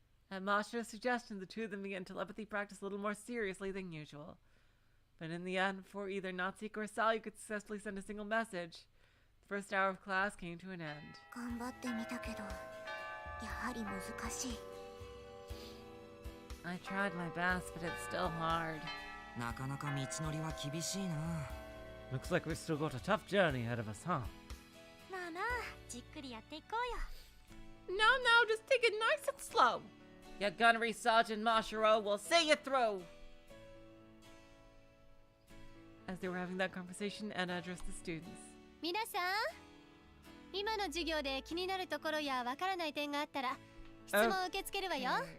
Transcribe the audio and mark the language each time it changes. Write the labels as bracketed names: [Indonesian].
[English] At Mashiro's suggestion, the two of them began telepathy practice a little more seriously than usual. But in the end, before either Natsuko or Salyu could successfully send a single message, the first hour of class came to an end. [Japanese] 頑張ってみたけどやはり難しい。 [English] I tried my best, but it's still hard. [Japanese] なかなか道のりは厳しいな。 [English] Looks like we've still got a tough journey ahead of us, huh? [Japanese] まあまあじっくりやっていこうよ。 [English] No, just take it nice and slow. Your gunnery sergeant Mashiro will see you through. As they were having that conversation, Anna addressed the students. [Japanese] 皆さん、今の授業で気になるところやわからない点があったら質問を受け付けるわよ。